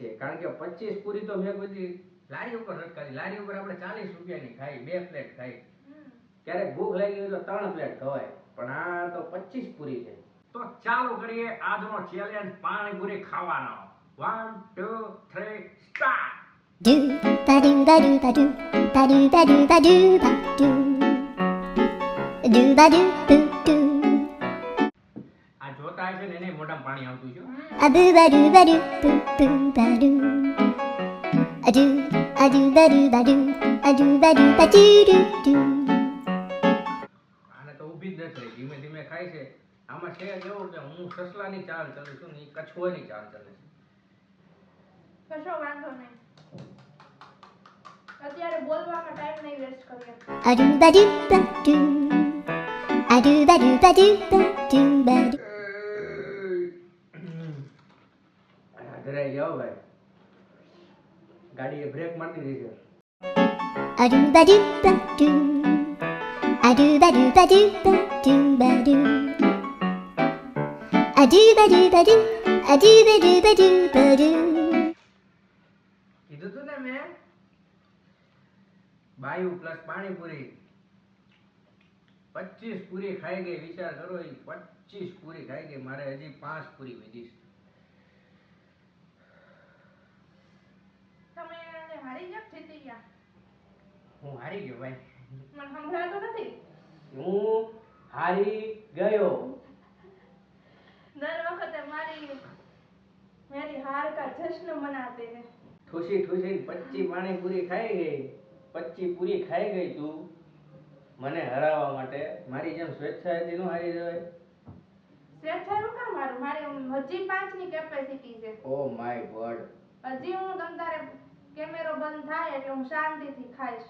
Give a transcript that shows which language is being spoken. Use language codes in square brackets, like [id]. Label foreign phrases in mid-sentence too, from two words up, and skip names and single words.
[gu] કારણ કે 25 પૂરી તો મેં બધી લારી ઉપર નથી ખાધી. લારી ઉપર આપણે 40 રૂપિયાની ખાઈ, 2 પ્લેટ ખાઈ. ક્યારેક ભૂખ લાગી હોય તો 3 પ્લેટ ખવાય. પણ આ તો 25 પૂરી છે. તો ચાલુ કરીએ આજનો ચેલેન્જ પાણીપુરી ખાવાનો. 1 2 3 સ્ટાર્ટ. Do ba do ba do ba do ba do ba do ba do ba do ba do boo do. આ જોતા હશે ને એને મોઢામાં પાણી આવતું છે. A boo ba do ba do boo boo ba do. A do ba do ba do a do ba do ba do do do. આને તો ઊભી જ નથી રહી, ધીમે ધીમે ખાય છે. આમાં છે કેવું કે હું સસલાની ચાલ ચાલું છું ને એ કછુઆની ચાલ ચાલે છે. કશો વાંધો નહીં, અત્યારે બોલવામાં ટાઈમ નહીં વેસ્ટ કરીએ. A do ba do ba do. A do ba do ba do ba do ba do. ધરાઈ જાઓ ભાઈ, ગાડીએ બ્રેક મારી દીધી છે. A do ba do ba do. A do ba do ba do ba do ba do. A do ba do ba do. A do ba do ba do ba do. કીધું તું ને મેં બાયુ પ્લસ પાણીપુરી 25 પૂરી ખાઈ ગઈ. વિચાર કરો, એ 25 પૂરી ખાઈ ગઈ. મારે હજી 5 પૂરી વધી છે. તમે હારી ગયા જીતી ગયા? હું હારી ગયો ભાઈ. મને સંભળાતું નથી. હું હારી ગયો. દર વખતે [hi] मेरी हार का जश्न मनाते हैं. [gu] ઠુસી ઠુસી 25 પાણીપુરી ખાઈ ગઈ. 25 પૂરી ખાઈ ગઈ તું મને હરાવવા માટે. મારી જેમ સ્વેચ્છાએથી નો હારી જવાય. સ્વેચ્છાનું કામ મારું? મારે હજી 5 ની કેપેસિટી છે. [en] Oh my God. [gu] હજી હું તમ તારે કેમેરો બંધ થાય એટલે હું શાંતિથી ખાઈશ.